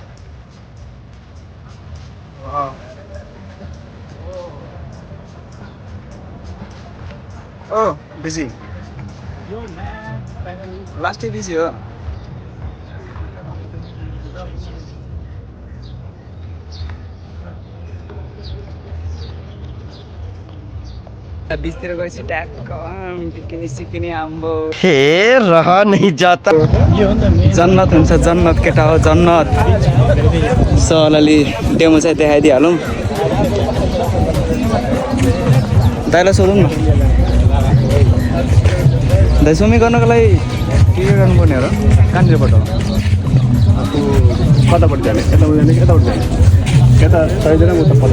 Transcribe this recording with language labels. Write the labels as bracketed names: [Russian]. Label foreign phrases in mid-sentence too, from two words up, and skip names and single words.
[Nepali] बिजी लास्टै बिजी हो। बिचतिर गएपछि ट्याक्क सिक्किने आम्बो [Hindi] हे रहा नहीं जाता। [Nepali] जन्नत हुन्छ, जन्नत केटा हो, जन्नत। सो अलि डेमो चाहिँ देखाइदिइहालौँ। दाइलाई सोधौँ न। दाइ स्विमिङ गर्नको लागि के गर्नुपर्ने हो र कहाँनिरबाट हो कतापट्टि जाने यतापट्टि जाने कि यतापट्टि जाने यता 100 जना उता 50